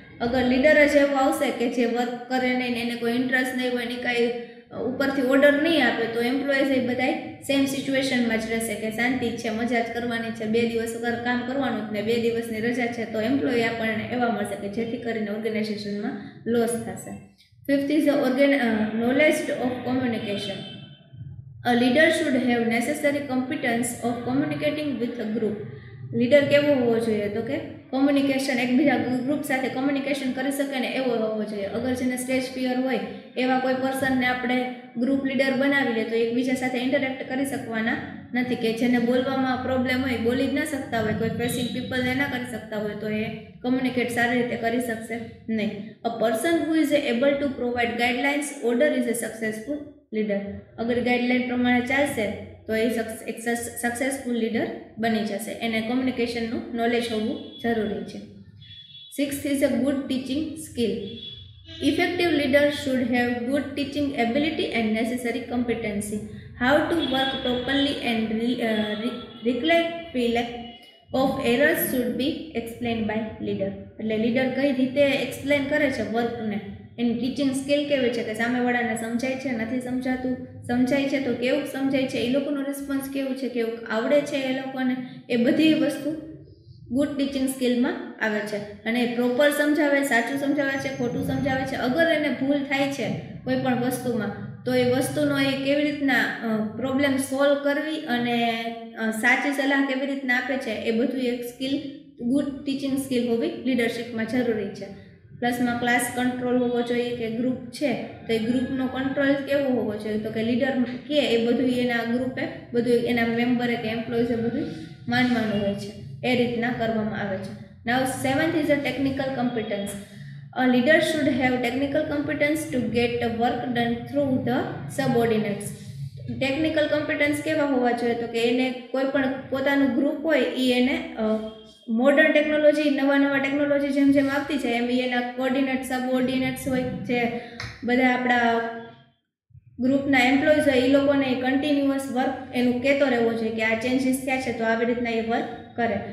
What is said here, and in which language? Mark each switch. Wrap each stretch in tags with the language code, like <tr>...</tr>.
<gu>અગર લીડર જ એવો આવશે કે જે વર્ક કરે નહીં, એને કોઈ ઇન્ટરેસ્ટ નહીં હોય, એની કાંઈ ઉપરથી ઓર્ડર નહીં આપે, તો એમ્પ્લોઈઝ એ બધા સેમ સિચ્યુએશનમાં જ રહેશે કે શાંતિ છે, મજા જ કરવાની છે, 2 દિવસ વગર કામ કરવાનું જ ને 2 દિવસની રજા છે, તો એમ્પ્લોય આપણને એવા મળશે કે જેથી કરીને ઓર્ગેનાઇઝેશનમાં લોસ થશે.</gu> <en>Fifth is knowledge of communication. A leader should have necessary competence of communicating with a group.</en> <gu>Leader કેવો હોવો જોઈએ? તો કે કોમ્યુનિકેશન, એકબીજા ગ્રુપ સાથે કોમ્યુનિકેશન કરી શકે ને એવો હોવો જોઈએ. અગર જેને સ્ટેજ ફિયર હોય એવા કોઈ પર્સનને આપણે ગ્રુપ લીડર બનાવી લે તો એકબીજા સાથે ઇન્ટરેક્ટ કરી શકવાના નથી. કે જેને બોલવામાં પ્રોબ્લેમ હોય, બોલી જ ના શકતા હોય, કોઈ ફેસિંગ પીપલને ના કરી શકતા હોય, તો એ કોમ્યુનિકેટ સારી રીતે કરી શકશે નહીં.</gu> <en>A person who is able to provide guidelines order is a successful leader.</en> <gu>અગર ગાઈડલાઇન પ્રમાણે ચાલશે તો એ એક સક્સેસફુલ લીડર બની જશે. એને કોમ્યુનિકેશનનું નોલેજ હોવું જરૂરી છે.</gu> <en>Sixth is a good teaching skill. Effective leaders should have good teaching ability and necessary competency. How to work properly and recollect of errors should be explained by leader.</en> <gu>એટલે leader કઈ રીતે explain કરે છે વર્કને, એની teaching skill કેવી છે, કે સામેવાળાને સમજાય છે, નથી સમજાતું, સમજાય છે તો કેવું સમજાય છે, એ લોકોનું રિસ્પોન્સ કેવું છે, કેવું આવડે છે એ લોકોને, એ બધી વસ્તુ ગુડ ટીચિંગ સ્કિલમાં આવે છે. અને પ્રોપર સમજાવે, સાચું સમજાવે છે, ખોટું સમજાવે છે. અગર એને ભૂલ થાય છે કોઈ પણ વસ્તુમાં તો એ વસ્તુનો એ કેવી રીતના પ્રોબ્લેમ સોલ્વ કરવી અને સાચી સલાહ કેવી રીતના આપે છે, એ બધું એક સ્કિલ, ગુડ ટીચિંગ સ્કિલ હોવી લીડરશિપમાં જરૂરી છે. પ્લસમાં ક્લાસ કંટ્રોલ હોવો જોઈએ, કે ગ્રુપ છે તો એ ગ્રુપનો કંટ્રોલ કેવો હોવો જોઈએ? તો કે લીડર કે એ બધું એના ગ્રુપે, બધું એના મેમ્બરે કે એમ્પ્લોઈઝે બધું માનવાનું હોય છે, એ રીતના કરવામાં આવે છે.</gu> <en>Now seventh is a technical competence. A leader should have technical competence to get the work done through the subordinates.</en> <gu>Technical competence કેવા હોવા જોઈએ? તો કે એને કોઈ પણ પોતાનું ગ્રુપ હોય એ એને મોડર્ન ટેકનોલોજી, નવા ટેકનોલોજી જેમ જેમ આવતી છે એમ એના કોર્ડિનેટ, સબઓર્ડિનેટ્સ હોય, જે બધા આપણા ગ્રુપના એમ્પ્લોઈઝ હોય, એ લોકોને કન્ટિન્યુઅસ વર્ક એનું કહેતો રહેવો જોઈએ કે આ ચેન્જીસ થયા છે તો આવી રીતના એ વર્ક કરે.</gu>